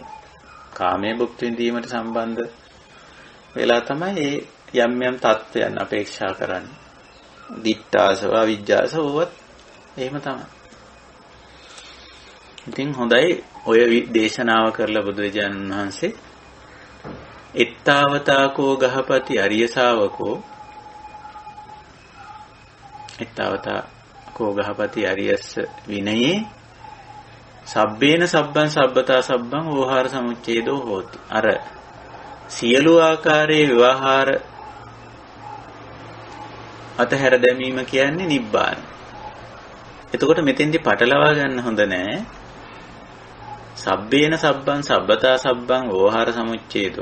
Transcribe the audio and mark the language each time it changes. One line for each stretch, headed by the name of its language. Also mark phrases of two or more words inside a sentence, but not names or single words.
Sinhala: කාමයේ භුක්ති විඳීමට සම්බන්ධ වෙලා තමයි යම් යම් තත්ත්වයන් අපේක්ෂා කරන්නේ.
Pali: දිට්ඨාසව, අවිජ්ජාසව
Sinhala: වුවත් එහෙම තමයි. ඉතින් හොඳයි ඔය දේශනාව කරලා බුදුරජාණන් වහන්සේ
Pali: එත්තාවතාකෝ ගහපති අරිය ශාවකෝ එත්තාවතාකෝ ගහපති අරියස්ස විනයේ සබ්බේන සබ්බං සබ්බතා සබ්බං ඕහාර සමුච්ඡේදෝ හෝති.
Sinhala: අර සියලු ආකාරයේ විවහාර අතහැර දැමීම කියන්නේ නිබ්බාන. එතකොට මෙතෙන්දි පටලවා ගන්න හොඳ නෑ.
Pali: සබ්බේන සබ්බං සබ්බතා සබ්බං ඕහාර සමුච්ඡේදෝ.